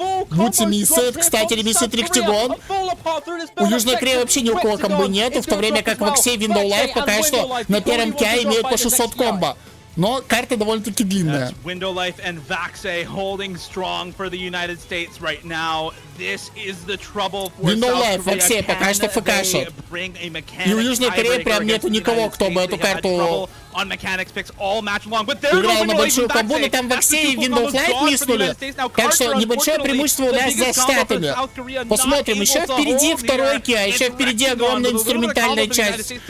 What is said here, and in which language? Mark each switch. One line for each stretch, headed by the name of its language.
Russian: Вути миссет, кстати, миссет Ректигон. У Южной Кореи вообще ни у кого комбо нету, в то время как Ваксей и Window Live пока что на первом КИА имеют по 600 комбо. Но карта довольно-таки длинная.
English: Window Life and Vaxei holding strong for the United States right now. This is the trouble for Window South Life, Korea.
Russian: Vaxei пока что фкашит. И у Южной Кореи прям нету никого, кто бы эту карту играл на большую комбу, но там Vaxei и Window Life миснули. Так что небольшое преимущество у нас за Штатами. Посмотрим, еще впереди второй КИА, еще впереди огромная инструментальная часть.